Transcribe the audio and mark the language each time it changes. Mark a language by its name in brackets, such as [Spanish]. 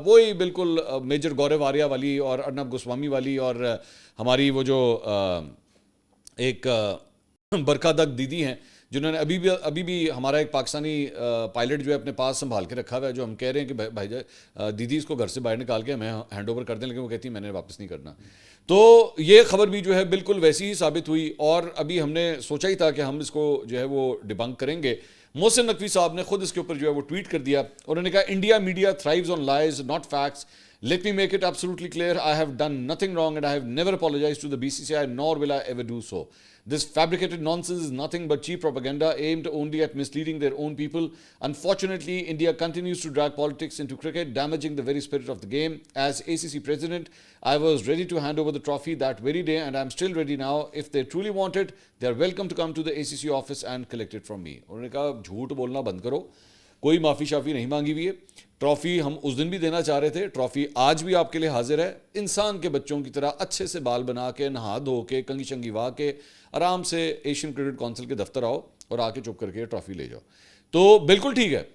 [Urdu] وہی بالکل میجر گورو آریہ والی اور ارنب گوسوامی والی اور ہماری وہ جو ایک برکھا دک دیدی ہیں جنہوں نے ابھی بھی ہمارا ایک پاکستانی پائلٹ جو ہے اپنے پاس سنبھال کے رکھا ہوا ہے، جو ہم کہہ رہے ہیں کہ بھائی دیدی اس کو گھر سے باہر نکال کے ہمیں ہینڈ اوور کر دیں، لیکن وہ کہتی ہیں میں نے واپس نہیں کرنا. تو یہ خبر بھی جو ہے بالکل ویسی ہی ثابت ہوئی اور ابھی ہم نے سوچا ہی تھا کہ ہم اس کو جو ہے وہ ڈیبنک کریں گے. محسن نقوی صاحب نے خود اس کے اوپر جو ہے وہ ٹویٹ کر دیا. انہوں نے کہا [English] India media thrives on lies not facts. Let me make it absolutely clear, I have done nothing wrong and I have never apologized to the BCCI, nor will I ever do so. This fabricated nonsense is nothing but cheap propaganda aimed only at misleading their own people. Unfortunately, India continues to drag politics into cricket, damaging the very spirit of the game. As ACC president, I was ready to hand over the trophy that very day and I am still ready now. If they truly want it, they are welcome to come to the ACC office and collect it from me. [Urdu] انہوں نے کہا جھوٹ بولنا بند کرو، کوئی معافی شافی نہیں مانگی ہوئی ہے. ٹرافی ہم اس دن بھی دینا چاہ رہے تھے، ٹرافی آج بھی آپ کے لیے حاضر ہے. انسان کے بچوں کی طرح اچھے سے بال بنا کے، نہا دھو کے، کنگھی شنگھی وا کے آرام سے ایشین کرکٹ کونسل کے دفتر آؤ اور آ کے چپ کر کے ٹرافی لے جاؤ. تو بالکل ٹھیک ہے.